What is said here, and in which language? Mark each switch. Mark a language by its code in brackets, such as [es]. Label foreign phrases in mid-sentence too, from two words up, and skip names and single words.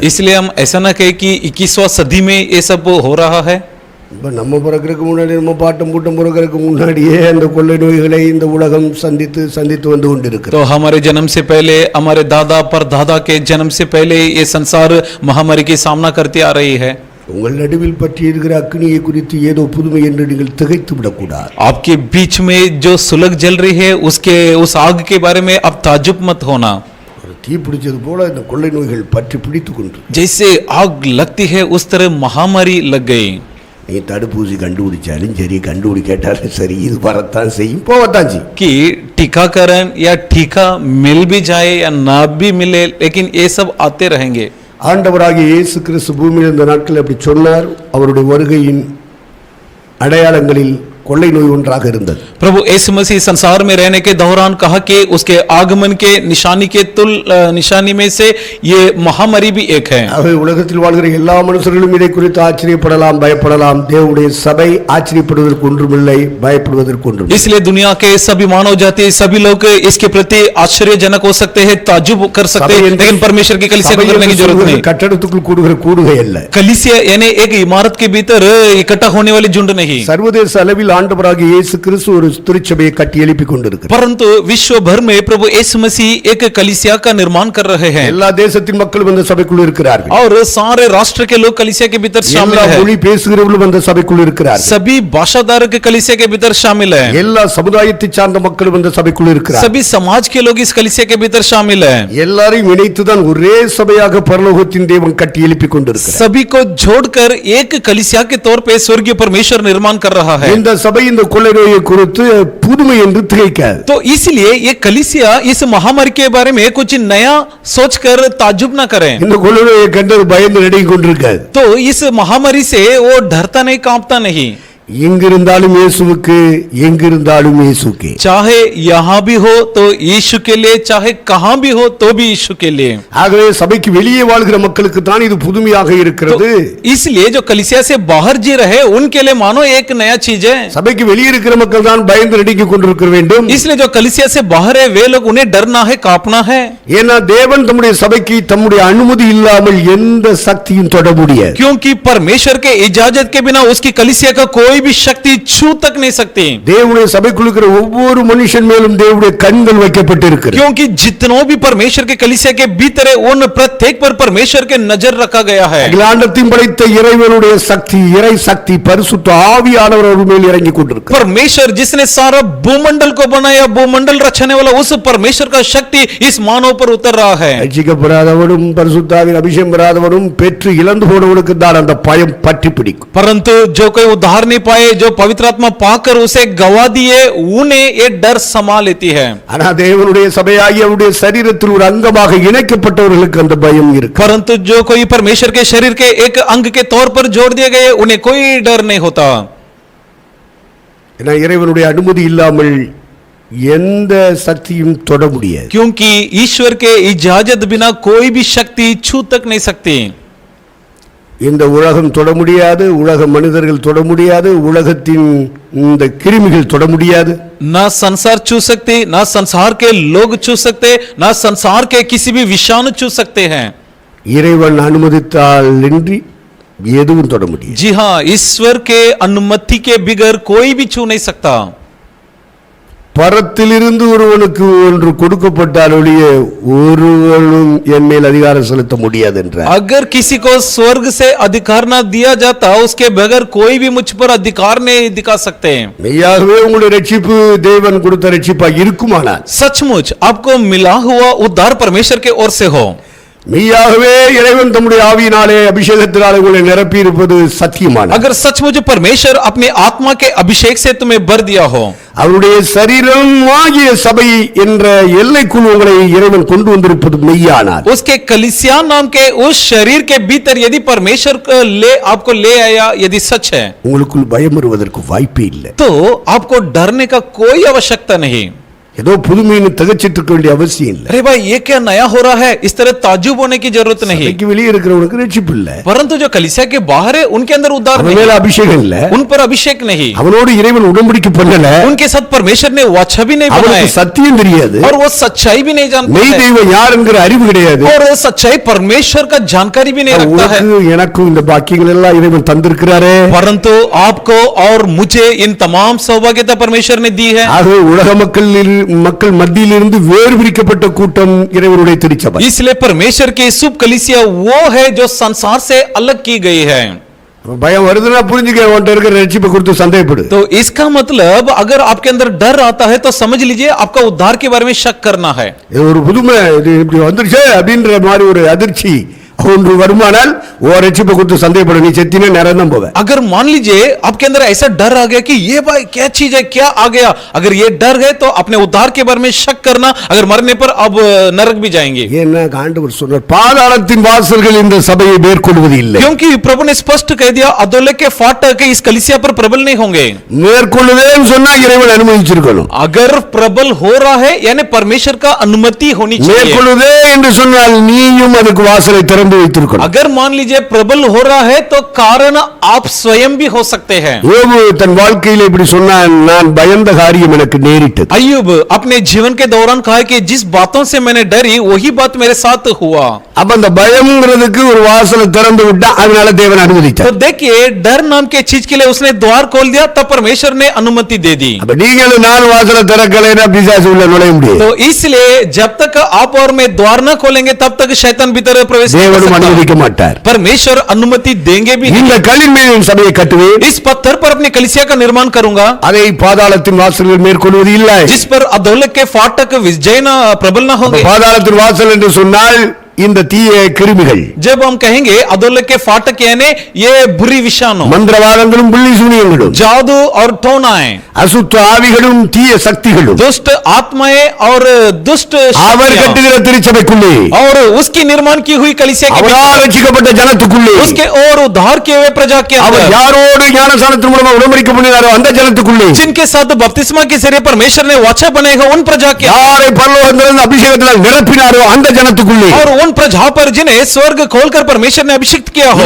[hi] इसलिए हम ऐसा ना कहे कि 21वां सदी में ये सब हो रहा है। [ta] இப்போ நம்ம பிறக்கிறதுக்கு முன்னாடி, நம்ம பாட்டம் பூட்டம் பிறக்கிறதுக்கு முன்னாடியே அந்த கொள்ளை நோய்களை இந்த உலகம் சந்தித்து வந்து கொண்டிருக்கிறது. [hi] तो हमारे जन्म से पहले, हमारे दादा परदादा के जन्म से पहले ये संसार महामारी की सामना करती आ रही है। [ta] உங்கள் நடுவில் பற்றி இருக்கிற அக்னியை குறித்து ஏதோ புதுமை என்று நீங்கள் திகைத்து விடக்கூடாது. [hi] आपके बीच में जो सुलग जल रही है उस आग के बारे में अब ताज्जुब मत होना। [ta] தீ பிடிச்சது போல இந்த கொள்ளை நோய்கள் பற்றி பிடித்து கொண்டு [hi] जैसे आग लगती है उस तरह महामारी लग गई। [ta] நீ தடுப்பூசி கண்டுபிடிச்சாலும் சரி, கண்டுபிடிக்காட்டாலும் சரி, இது வரத்தான் செய்யும், போகத்தான் செய்யும். [hi] कि टीकाकरण या टीका मिल भी जाए या ना भी मिले, लेकिन ये सब आते रहेंगे। [ta] ஆண்டவராகிய இயேசு கிறிஸ்து பூமியில் இந்த நாட்கள் அப்படி சொன்னார். அவருடைய வருகையின் அடையாளங்களில் கொள்ளை நோய் ஒன்றாக இருந்தது. [hi] प्रभु यीशु मसीह संसार में रहने के दौरान कहा कि उसके आगमन के निशानी में से ये महामारी भी एक है। [ta] ஆகவே உலகத்தில் வாழ்கிற எல்லா மனுஷர்களும் இதை குறித்து ஆச்சரியப்படலாம், பயப்படலாம். தேவனுடைய சபை ஆச்சரியப்படுவதற்கு ஒன்றுமில்லை, பயப்படுவதற்கு ஒன்றும். [hi] इसलिए दुनिया के सभी मानव जाति, सभी लोग इसके प्रति आश्चर्यजनक हो सकते हैं, ताज्जुब कर सकते हैं, लेकिन परमेश्वर की कलीसिया को करने की जरूरत नहीं। [ta] கட்டடத்துக்குள் கூடுகிற கூடுகை அல்ல. [hi] कलीसिया यानी एक इमारत के भीतर इकट्ठा होने वाली झुंड नहीं। [ta] சர்வதேச அளவில் ஆண்டவராகிய இயேசு கிறிஸ்து ஒரு திருச்சபையை கட்டி எழுப்பிக் கொண்டிருக்கிறார். [hi] परंतु विश्व भर में प्रभु यीशु मसीह एक कलीसिया का निर्माण कर रहे हैं [ta] எல்லா தேசத்தின் மக்களும் இந்த சபைக்குள் இருக்கிறார்கள். [hi] और सारे राष्ट्र के लोग कलीसिया के भीतर शामिल [ta] எல்லா [hi] हैं. [ta] மொழி பேசுகிறவர்களும் இந்த சபைக்குள் இருக்கிறார்கள். [hi] सभी भाषादार के कलीसिया के भीतर शामिल हैं. [ta] எல்லா சமுதாயத்தை சார்ந்த மக்களும் இந்த சபைக்குள் இருக்கிறார்கள். [hi] सभी समाज के लोग इस कलीसिया के भीतर शामिल हैं. [ta] எல்லாரையும் இணைத்துதான் ஒரே சபையாக பரலோகத்தின் தேவன் கட்டி எழுப்பிக் கொண்டிருக்கிறார். [hi] सभी को जोड़कर एक कलीसिया के तौर पे स्वर्गीय परमेश्वर निर्माण कर रहा है. [ta] இந்த சபை இந்த கொள்ளை நோயை குறித்து புதுமை என்று திகைக்காது. [hi] तो इसलिए ये कलीसिया इस महामारी के बारे में कुछ नया सोचकर ताज्जुब न करें. [ta] இந்த கொள்ளை நோயை கண்டு பயந்து நடுங்கிக் கொண்டிருக்காது. [hi] तो इस महामारी से वो डरता नहीं, कांपता नहीं. [ta] எங்கிருந்தாலும் இயேசுவுக்கு, எங்கிருந்தாலும் இயேசுக்கே. [hi] चाहे यहाँ भी हो तो यीशु के लिए, चाहे कहाँ भी हो तो भी यीशु के लिए. [ta] ஆகவே சபைக்கு வெளியே வாழ்கிற மக்களுக்கு தான் இது புதுமையாக இருக்கிறது. [hi] तो इसलिए जो कलीसिया से बाहर जी रहे उनके लिए मानो एक नया चीज है. [ta] சபைக்கு வெளியே இருக்கிற மக்கள் தான் பயந்து நடுங்கிக் கொண்டிருக்க வேண்டும். [hi] इसलिए जो कलीसिया से बाहर है वे लोग, उन्हें डरना है, कांपना है. [ta] ஏன்னா தேவன் தம்முடைய சபைக்கு தம்முடைய அனுமதி இல்லாமல் எந்த சக்தியும் தொட முடியாது. [hi] क्योंकि परमेश्वर के इजाजत के बिना उसकी कलीसिया का कोई भी शक्ति छू तक नहीं सकती. [ta] தேவனுடைய சபைக்குள் இருக்கிற ஒவ்வொரு மனுஷன் மேலும் தேவனுடைய கண்கள் வைக்கப்பட்டிருக்கிறது. [hi] क्योंकि जितनों भी परमेश्वर के कलीसिया के भीतर है उन प्रत्येक पर परमेश्वर के नजर रखा गया है. [ta] அகிலாண்டத்தையும் படைத்த இறைவனுடைய சக்தி, இறை சக்தி பரிசுத்த ஆவியானவர் அவர் மேல் இறங்கிக் கொண்டிருக்கிறார். [hi] परमेश्वर जिसने सारा भूमंडल को बनाया, भूमंडल रचने वाला उस परमेश्वर का शक्ति इस मानव पर उतर रहा है. [ta] ரட்சிக்கப்படாதவனும் பரிசுத்தாவின் அபிஷேகம் பெறாதவனும் பெற்று இழந்து போனவனுக்கு தான் அந்த பயம் பற்றி பிடிக்கும். [hi] परंतु जो कोई उद्धार नहीं पाए, जो पवित्र आत्मा पाकर उसे गवा दिए, उन्हें ये डर समा लेती है. [ta] ஆனா தேவனுடைய சபையாகிய அவருடைய சரீரத்தில் ஒரு அங்கமாக இணைக்கப்பட்டவர்களுக்கு அந்த பயம் இருக்கு. [hi] परंतु जो कोई परमेश्वर के शरीर के एक अंग के तौर पर जोड़ दिए गए, उन्हें कोई डर नहीं होता. [ta] ஏன்னா இறைவனுடைய அனுமதி இல்லாமல் எந்த சக்தியும் தொட முடியாது. [hi] क्योंकि ईश्वर के इजाजत बिना कोई भी शक्ति छू तक नहीं सकती. [ta] இந்த உலகம் தொட முடியாது, உலக மனிதர்கள் தொட முடியாது, உலகத்தின் இந்த கிருமிகள் தொட முடியாது. [hi] ना संसार छू सकते, ना संसार के लोग छू सकते, ना संसार के किसी भी विषाणु छू सकते हैं. [ta] இறைவன் அனுமதித்தால் இன்றி எதுவும் தொட முடியாது. [hi] जी हाँ, ईश्वर के अनुमति के बिगर कोई भी छू नहीं सकता. [ta] பரத்திலிருந்து ஒருவனுக்கு ஒன்று கொடுக்கப்பட்டால் ஒழிய ஒருவனும் என் மேல் அதிகாரம் செலுத்த முடியாது என்றார். [hi] अगर किसी को स्वर्ग से अधिकार ना दिया जाता, उसके बगैर कोई भी मुझ पर अधिकार नहीं दिखा सकते. [ta] மெய்யாகவே உங்களுடைய ரட்சிப்பு தேவன் கொடுத்த ரட்சிப்பா இருக்குமானால், [hi] सचमुच आपको मिला हुआ उद्धार परमेश्वर के ओर से हो, [ta] மெய்யாகவே இறைவன் தம்முடைய ஆவியினாலே அபிஷேகத்தினாலே உங்களை நிரப்பி இருப்பது சத்தியமான, [hi] अगर सचमुच परमेश्वर अपने आत्मा के अभिषेक से तुम्हें भर दिया हो, [ta] அவருடைய சரீரம் ஆகிய சபை என்ற எல்லைக்குள் உங்களை இறைவன் கொண்டு வந்திருப்பது மெய்யானால், [hi] उसके कलीसिया नाम के उस शरीर के भीतर यदि परमेश्वर आपको ले आया, यदि सच है, [ta] உங்களுக்குள் பயம் வருவதற்கு வாய்ப்பே இல்லை. [hi] तो आपको डरने का कोई आवश्यकता नहीं. [ta] ஏதோ புதுமைன்னு திகச்சிட்டு இருக்க வேண்டிய அவசியம் இல்லை. [hi] अरे भाई ये क्या नया हो रहा है, इस तरह ताज्जुब होने की जरूरत नहीं. [ta] சபைக்கு வெளியே இருக்கிறவனுக்கு ரட்சிப்பு இல்லை, [hi] परंतु जो कलीसिया के बाहर है उनके अंदर उद्धार [ta] அவன் [hi] नहीं, [ta] மேல அபிஷேகம் இல்லை, [hi] उन पर अभिषेक नहीं, [ta] அவனோடு இறைவன் உடன்படிக்கை பண்ணல, [hi] उनके साथ परमेश्वर ने वाचा भी नहीं बनाया, [ta] அவனுக்கு சத்தியம் தெரியாது, [hi] और वो सच्चाई भी नहीं जानता [ta] மெய் [hi] है, [ta] தெய்வம் யார் என்கிற அறிவு கிடையாது. [hi] और वो सच्चाई परमेश्वर का जानकारी भी नहीं रखता है. [ta] உனக்கு எனக்கும் இந்த பாக்கியங்கள் எல்லாம் இறைவன் தந்திருக்கிறாரே. [hi] परंतु आपको और मुझे इन तमाम सौभाग्यता परमेश्वर ने दी है. [ta] ஆகவே உலக மக்கள் மத்தியிலிருந்து வேறு பிரிக்கப்பட்ட கூட்டம் இறைவனுடைய திருச்சபை. [hi] इसलिए परमेश्वर की शुभ कलीसिया वो है जो संसार से अलग की गई है. [ta] பயம் வருதுன்னா புரிஞ்சுக்க, உன்கிட்ட இருக்கிற ரட்சிப்பை குறித்து சந்தேகப்படு. [hi] तो इसका मतलब अगर आपके अंदर डर आता है तो समझ लीजिए आपका उद्धार के बारे में शक करना है. [ta] இது ஒரு புதுமை, இது இப்படி வந்துருச்சே அப்படின்ற மாதிரி ஒரு அதிர்ச்சி ஒன்று வருமானால் ஓ ரட்சிப்பை குறித்து சந்தேகப்படு, நீ செத்தினா நேரம் தான் போவ. [hi] अगर मान लीजिए आपके अंदर ऐसा डर आ गया कि ये भाई क्या चीज है, क्या आ गया, अगर ये डर है तो अपने उद्धार के बारे में शक करना, अगर मरने पर अब नरक भी जाएंगे. [ta] என்ன ஆண்டவர் சொன்னார், பாதாளத்தின் வாசல்கள் இந்த சபையை மேற்கொள்வது இல்லை. [hi] क्योंकि प्रभु ने स्पष्ट कह दिया अधोलोक के फाटक इस कलीसिया पर प्रबल नहीं होंगे. [ta] மேற்கொள்ளுவேன்னு சொன்னா இறைவன் அனுமதிச்சிருக்கணும். [hi] अगर प्रबल हो रहा है यानी परमेश्वर का अनुमति होनी चाहिए. [ta] மேற்கொள்ளுதே என்று சொன்னால் நீயும் அதுக்கு வாசலை திறந்து அறிந்து வைத்திருக்கணும். [hi] अगर मान लीजिए प्रबल हो रहा है तो कारण आप स्वयं भी हो सकते हैं. [ta] யோபு தன் வாழ்க்கையில இப்படி சொன்னான், நான் பயந்த காரியம் எனக்கு நேரிட்டது. [hi] अय्यूब अपने जीवन के दौरान कहा कि जिस बातों से मैंने डरी वही बात मेरे साथ हुआ. [ta] அப்ப அந்த பயம்ங்கிறதுக்கு ஒரு வாசலை திறந்து விட்டா, அதனால தேவன் [hi] तो [ta] அனுமதித்தார். [hi] देखिए डर नाम के चीज के लिए उसने द्वार खोल दिया, तब परमेश्वर ने अनुमति दे दी. [ta] அப்ப நீங்களும் நான் வாசலை திறக்கலைன்னா பிசாசு உள்ள நுழைய முடியாது. [hi] तो इसलिए जब तक आप और मैं द्वार न खोलेंगे तब तक शैतान भीतर प्रवेश नहीं कर [ta] தேவனும் [hi] सकता. [ta] அனுமதிக்க மாட்டார். [hi] परमेश्वर अनुमति देंगे भी नहीं. [ta] இந்த கல்லின் மேல் என் சபையை கட்டுவேன், [hi] इस पत्थर पर अपनी कलीसिया का निर्माण करूंगा, [ta] அதை பாதாளத்தின் வாசல்கள் மேற்கொள்வது இல்லை. [hi] जिस पर अधोलोक के फाटक विजय न प्रबल न होंगे. [ta] பாதாளத்தின் வாசல் என்று சொன்னால் இந்த தீய கிருமிகள், [hi] जब हम कहेंगे अधोलोक के फाटक यानी ये बुरी विषाणु, [ta] மந்திரவாதங்களும் புள்ளி சூனியங்களும், [hi] जादू और टोनाएं, [ta] அசுத்த ஆவிகளும் தீய சக்திகளும் [hi] दुष्ट आत्माएं और दुष्ट [ta] அவர் [hi] शक्तियां, [ta] கட்டுகிற திருச்சபைக்குள்ளே, [hi] और उसकी निर्माण की हुई कलीसिया के [ta] அவரால் [hi] भीतर, [ta] ரட்சிக்கப்பட்ட ஜனத்துக்குள்ளே, [hi] उसके और उद्धार किए हुए प्रजा के [ta] அவர் [hi] अंदर, [ta] யாரோடு ஞானசானத்தின் மூலமா உடன்படிக்கை பண்ணினாரோ அந்த ஜனத்துக்குள்ளே, [hi] जिनके साथ बपतिस्मा के जरिए परमेश्वर ने वाचा बनाएगा उन प्रजा के, [ta] யாரை பரலோகத்திலிருந்து அபிஷேகத்தினால் நிரப்பினாரோ அந்த ஜனத்துக்குள்ளே, [hi] और उन प्रजा पर जिन्हें स्वर्ग खोलकर परमेश्वर ने अभिषेक किया हो,